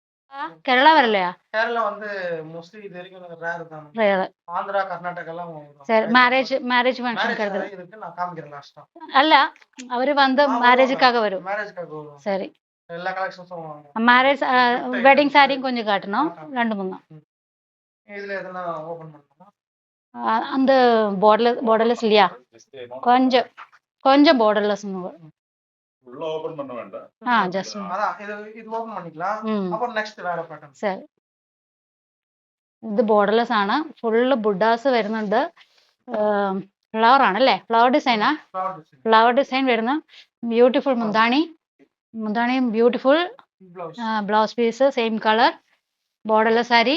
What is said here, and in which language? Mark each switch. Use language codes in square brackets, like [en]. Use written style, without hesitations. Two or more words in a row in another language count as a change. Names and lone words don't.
[ml] കേരള വരല്ലേ? [ta] കേരള வந்து மோஸ்ட்லி இது வரைக்கும் ரேர் தான். [ml] റേറ്. [ta] ஆந்திரா கர்நாடகா எல்லாம் சரி, மேரேஜ் ஃபங்க்ஷன் மேரேஜ் இருக்கு, நான் காமிக்கிறேன் லாஸ்டா. [ml] അല്ല, അവര് വന്ന് [ta] மேரேஜுக்காக வரும். மேரேஜ்க்காக வரும். சரி, எல்லா கலெக்ஷன்ஸும் வாங்க. [en] marriage wedding [ta] சாரியும் கொஞ்சம் காட்டணும், 2 3. இதுல எதனா ஓபன் பண்ணணுமா? அந்த borderless இல்லையா? கொஞ்சம் borderless உள்ள ஓபன் பண்ண வேண்டாம். ஜஸ்ட் அதான் இது ஓபன் பண்ணிக்கலாம். அப்புறம் நெக்ஸ்ட் வேற பேட்டர்ன். சரி, [ml] ഇത് ബോർഡർലെസ് ആണ്. ഫുള്ള് ബുഡാസ് വരുന്നുണ്ട്. ഫ്ലവർ ആണല്ലേ? [en] flower design? flower design [ml] വരുന്ന ബ്യൂട്ടിഫുൾ മുന്താണിയും [en] beautiful blouse piece same colour borderless [ml] സാരി.